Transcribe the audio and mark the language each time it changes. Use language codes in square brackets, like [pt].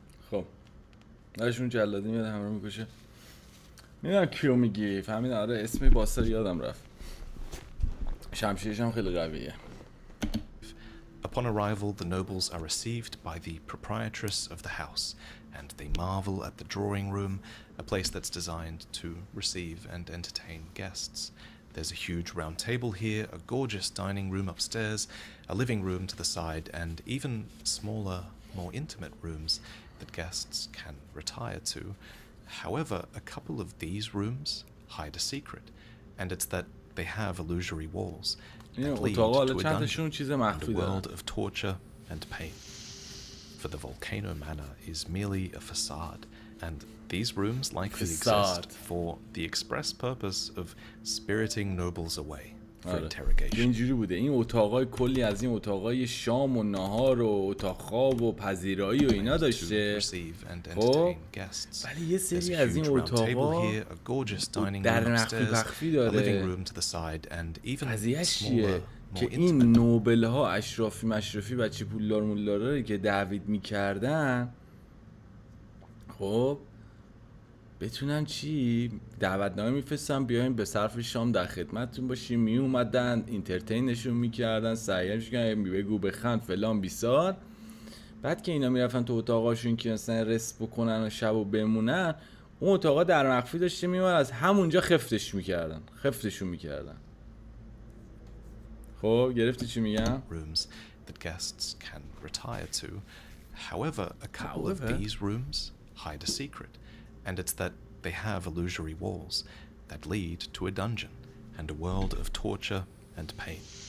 [fa] خب داشون جلادی میاد همه رو میکشه. میدونم کیو میگی فهمید؟ آره اسم باستر یادم رفت. شمشیرش هم خیلی قویه. [en] Upon arrival, the nobles are received by the proprietress of the house, and they marvel at the drawing room, a place that's designed to receive and entertain guests. There's a huge round table here, a gorgeous dining room upstairs, a living room to the side, and even smaller, more intimate rooms that guests can retire to. However, a couple of these rooms hide a secret, and it's that they have illusory walls that lead to a dungeon and a world of torture and pain. For the volcano manor is merely a facade, and these rooms likely exist for the express purpose of spiriting nobles away for interrogation. [fa] اینجوری بوده. این اتاقای کلی از این اتاقای شام و نهار و اتاق خواب و پذیرایی و اینا داشته. خب ولی یه سری از این اتاقا در مخفی داره. قضیه‌اش چیه؟ که این نوبل ها اشرافی مشرفی بچه پولدار مولدارا که دعوت میکردن خب بتونن چی دعوتنامه میفرستن بیاین به صرف شام در خدمتتون باشیم. می اومدن انترتینشون میکردن، سعیش کردن، بگو بخند فلان بیسار. بعد که اینا میرفتن تو اتاقاشون که مثلا رست بکنن و شبو بمونن، اون اتاقا در مخفی داشته میومد از همونجا خفتشون میکردن. خب گرفتی چی میگم؟ [en] Rooms that guests can retire to. However, a couple of these rooms hide a secret, and it's that they have illusory walls that lead to a dungeon and a world of torture and pain.